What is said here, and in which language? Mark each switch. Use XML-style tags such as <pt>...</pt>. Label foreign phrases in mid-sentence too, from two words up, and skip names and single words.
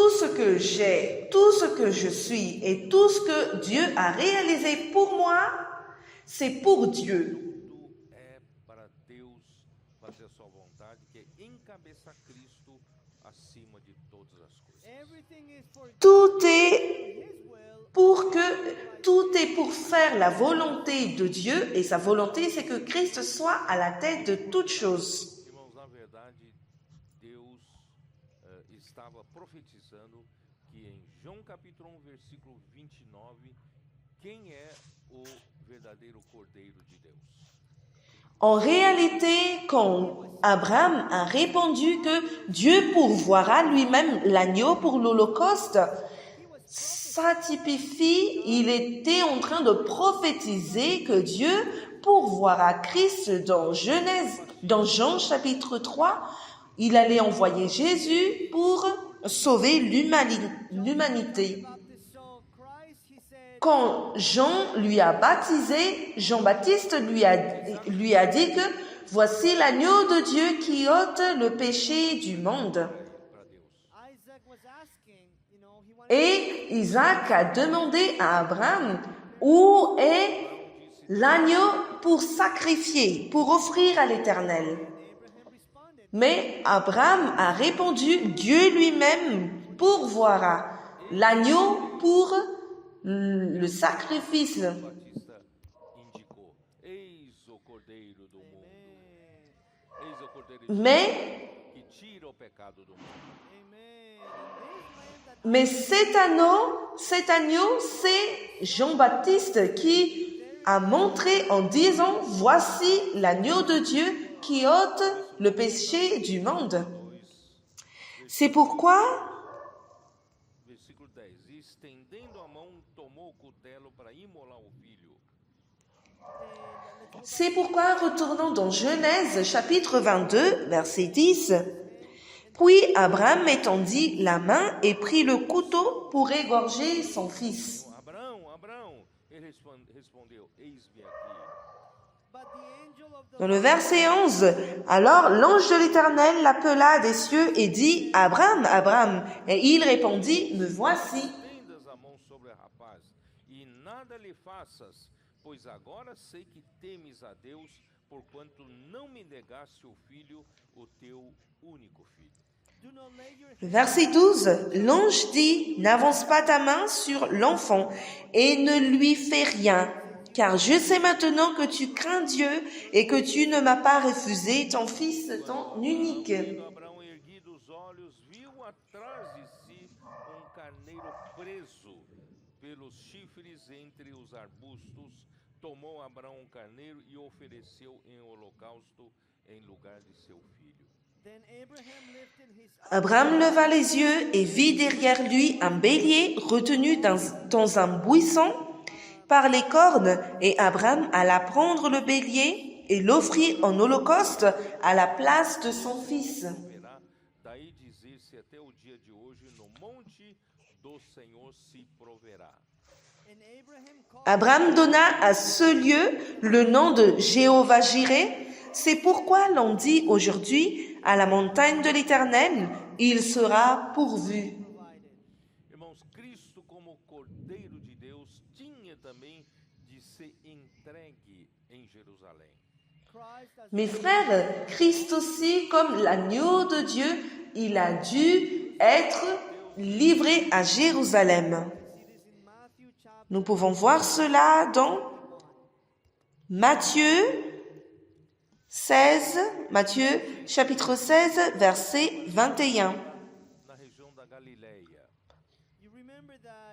<fr>Tout ce que j'ai, tout ce que je suis et tout ce que Dieu a réalisé pour moi, c'est pour Dieu.</fr> <pt>Tudo é para Deus fazer a sua vontade, que é encabeçar Cristo acima de todas as coisas.</pt> <en>everything is for</en> <fr>Tout est</fr> <en>His will</en> <fr>tout est pour faire la volonté de Dieu et sa volonté c'est que Christ soit à la tête de toutes choses.</fr> <pt>Irmãos, na verdade, Deus estava profetizando que em João capítulo 1, versículo 29, quem é o verdadeiro Cordeiro de Deus?</pt> <fr>En réalité, quand Abraham a répondu que Dieu pourvoira lui-même l'agneau pour l'Holocauste, ça typifie, il était en train de prophétiser que Dieu pourvoira Christ dans Jean chapitre 3, il allait envoyer Jésus pour sauver l'humanité.</fr> <en>Baptist saw Christ, he said,</en> <fr>Quand Jean lui a baptisé, Jean-Baptiste lui a dit que voici l'agneau de Dieu qui ôte le péché du monde.</fr> <pt>Para Deus.</pt> <en>Isaac was asking, he wanted</en> <fr>Et Isaac a demandé à Abraham où est l'agneau pour sacrifier, pour offrir à l'Éternel.</fr> <en>Abraham responded,</en> <fr>Mais Abraham a répondu, Dieu lui-même pourvoira l'agneau pour le sacrifice.</fr> <pt>Batista indicou: Eis o Cordeiro do mundo. Eis o Cordeiro de</pt> <fr>Mais</fr> <pt>Deus que tira o pecado do mundo.</pt> <en>Amen. And this lamb that</en> <fr>Mais cet agneau, c'est Jean-Baptiste qui a montré en disant, voici l'agneau de Dieu qui ôte le péché du monde. C'est pourquoi,</fr> <pt>Versículo 10. E estendendo a mão, tomou o cutelo para imolar o filho.</pt> <fr>retournons dans Genèse chapitre 22, verset 10. Puis Abraham étendit la main et prit le couteau pour égorger son fils.</fr> <pt>Abraão, Abraão, ele respondeu: Eis-me aqui.</pt> <en>but the angel of the</en> <fr>Dans le verset 11, alors l'ange de l'Éternel l'appela des cieux et dit, Abraham, Abraham. Et il répondit, me voici.</fr> <pt>Tendas a mão sobre o rapaz nada lhe faças, pois agora sei que temes a Deus, porquanto não me negaste o filho, o teu único filho.</pt> <en>Do not lay your</en> <fr>Le verset 12, l'ange dit, n'avance pas ta main sur l'enfant et ne lui fais rien, car je sais maintenant que tu crains Dieu et que tu ne m'as pas refusé ton fils, ton unique.</fr> <pt>Quando Abraão, erguido os olhos, viu atrás de si carneiro preso pelos chifres entre os arbustos, tomou Abraão carneiro e ofereceu em holocausto em lugar de seu filho.</pt> <en>Then Abraham lifted his</en> <fr>Abraham leva les yeux et vit derrière lui un bélier retenu dans un buisson par les cornes, et Abraham alla prendre le bélier et l'offrit en holocauste à la place de son fils.</fr> <pt>Verá, daí dizer-se até o dia de hoje, no monte do Senhor se proverá.</pt> <en>and Abraham called</en> <fr>Abraham donna à ce lieu le nom de Jéhovah Jireh. C'est pourquoi l'on dit aujourd'hui, à la montagne de l'Éternel, il sera pourvu.</fr> <en>provided.</en> <pt>Irmãos, Cristo como Cordeiro de Deus tinha também de ser entregue em Jerusalém.</pt> <en>Christ as</en> <fr>Mes frères, Christ aussi, comme l'agneau de Dieu, il a dû être livré à Jérusalem.</fr> <en>see this in Matthew chapter</en> <fr>Nous pouvons voir cela dans Matthieu 16, Matthieu chapitre 16, verset 21.</fr> <pt>Na região da Galileia,</pt> <en>You remember that</en>